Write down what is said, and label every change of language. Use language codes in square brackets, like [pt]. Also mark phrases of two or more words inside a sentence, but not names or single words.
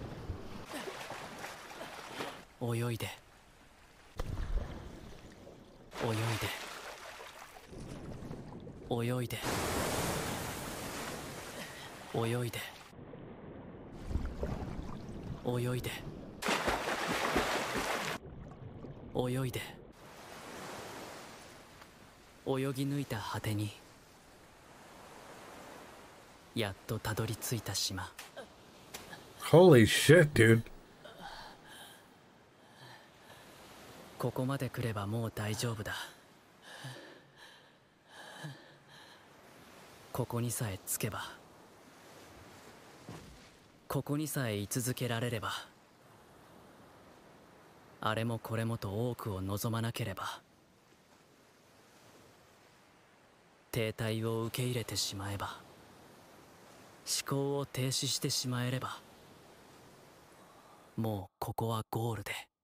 [ja] 泳いで。泳いで. 泳いで。泳いで. 泳いで. 泳いで泳ぎ抜いた果てにやっとたどり着いた島。 [en] Holy shit, dude. [ja] ここまで来ればもう大丈夫だ。ここにさえ着けば、ここにさえ居続けられれば、あれもこれもと多くを望まなければ、停滞を受け入れてしまえば、思考を停止してしまえれば、もうここはゴールで。